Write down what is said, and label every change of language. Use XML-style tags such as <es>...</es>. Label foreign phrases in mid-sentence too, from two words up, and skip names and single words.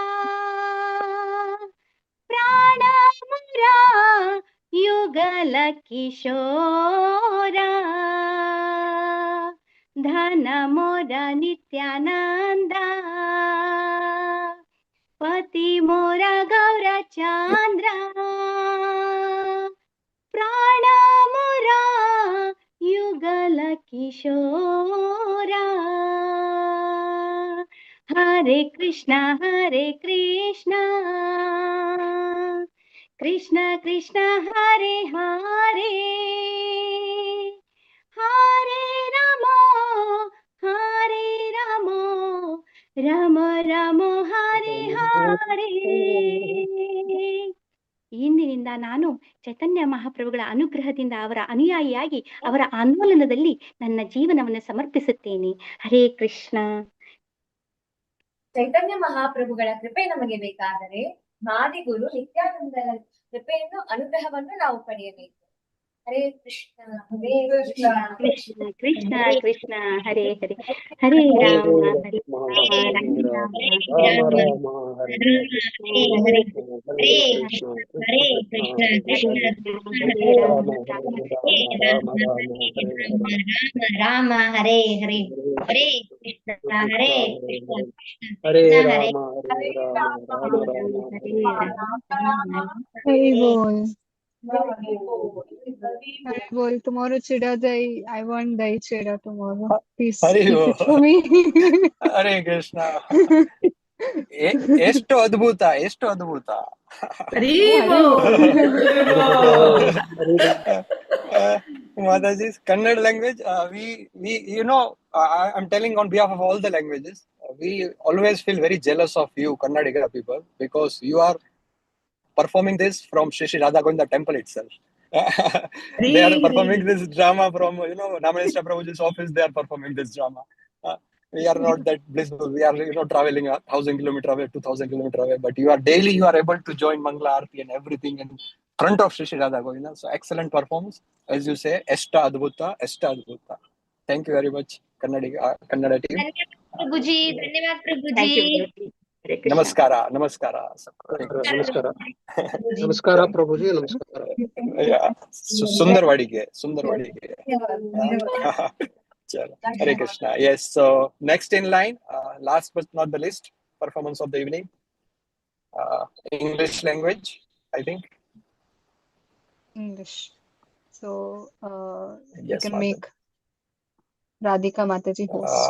<bn>প্রাণ মোর যুগল কিশোর, ধন মোর নিত্যানন্দ, পতি মোর গৌর চন্দ্র, প্রাণ মোর যুগল কিশোর.</bn> <sa>ಹರೇ ಕೃಷ್ಣ ಕೃಷ್ಣ ಕೃಷ್ಣ ಹರೇ ಹರೇ, ಹರೇ ರಾಮ ರಾಮ ರಾಮ ಹರೇ ಹರೇ.</sa> <kn>ಇಂದಿನಿಂದ ನಾನು ಚೈತನ್ಯ ಮಹಾಪ್ರಭುಗಳ ಅನುಗ್ರಹದಿಂದ ಅವರ ಅನುಯಾಯಿಯಾಗಿ ಅವರ ಆಂದೋಲನದಲ್ಲಿ ನನ್ನ ಜೀವನವನ್ನು ಸಮರ್ಪಿಸುತ್ತೇನೆ.</kn> <sa>ಹರೇ ಕೃಷ್ಣ.</sa> <kn>ಚೈತನ್ಯ ಮಹಾಪ್ರಭುಗಳ ಕೃಪೆ ನಮಗೆ ಬೇಕಾದರೆ ಮಾದಿಗುರು ನಿತ್ಯಾನಂದರ ಕೃಪೆಯನ್ನು, ಅನುಗ್ರಹವನ್ನು ನಾವು ಪಡೆಯಬೇಕು.</kn> <sa>ಹರೇ ಕೃಷ್ಣ ಹರೇ ಕೃಷ್ಣ ಕೃಷ್ಣ ಕೃಷ್ಣ ಕೃಷ್ಣ ಹರೇ ಹರೇ, ಹರೇ ರಾಮ ಹರೇ ರಾಮ ರಾಮ राम हरे हरे हरे हरे कृष्ण हरे कृष्ण कृष्ण हरे राम राम राम हरे हरे राम हरे हरे हरे कृष्ण हरे कृष्ण हरे कृष्ण हरे राम राम राम</sa> <bn>হরি বোল। হরি বোল.</bn> <en>Tomorrow chida dahi. I want dahi chida tomorrow. Please ಹರಿ keep it for me.</en> <sa>ಹರೇ ಕೃಷ್ಣ.</sa> <kn>ಎಷ್ಟು ಅದ್ಭುತ, ಎಷ್ಟು ಅದ್ಭುತ.</kn> <en>Mataji's Kannada language, we I'm telling on behalf of all the languages, we always feel very jealous of you Kannadiga people, because you are performing this from Shri Shri Radha Govinda temple itself. They are performing this drama from, Namanista Prabhuji's office. They are performing this drama. We are not that blissful. We are, traveling 1,000 kilometers away, 2,000 kilometers away. But you are able to join Mangala Aarti and everything in front of Shri Shri Radha Govinda. So excellent performance. As you say,</en> <kn>ಎಷ್ಟು ಅದ್ಭುತ, ಎಷ್ಟು ಅದ್ಭುತ.</kn> <en>Thank you very much, Kannada team.</en> <hi>प्रभु जी, धन्यवाद प्रभु जी.</hi> <en>Thank you.</en> <sa>हरे कृष्ण.</sa> <kn>ನಮಸ್ಕಾರ, ನಮಸ್ಕಾರ. ನಮಸ್ಕಾರ ನಮಸ್ಕಾರ ಪ್ರಭುಜಿ ನಮಸ್ಕಾರ.</kn> <en>Yeah, Sundarwadige. Chalo.</en> <sa>हरे कृष्ण.</sa> <en>Yes, so next in line, last but not the least, performance of the evening, English language, I think. English. So you Yes, can Mataji. make Radhika Mataji host.</en>